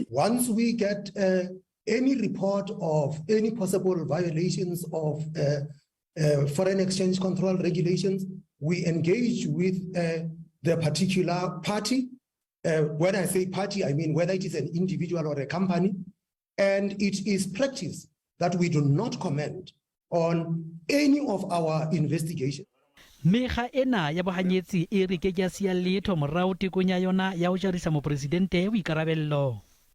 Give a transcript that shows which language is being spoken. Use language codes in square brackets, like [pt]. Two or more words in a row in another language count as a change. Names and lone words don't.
[en] Once we get any report of any possible violations of foreign exchange control regulations, we engage with the particular party. When I say party, I mean whether it is an individual or a company, and it is practice that we do not comment on any of our investigation. [st] Mekga ena ya bohanyetsi e re ke ya sia letho morao tekong ya yona ya ho jarisa mopresidente boikarabello.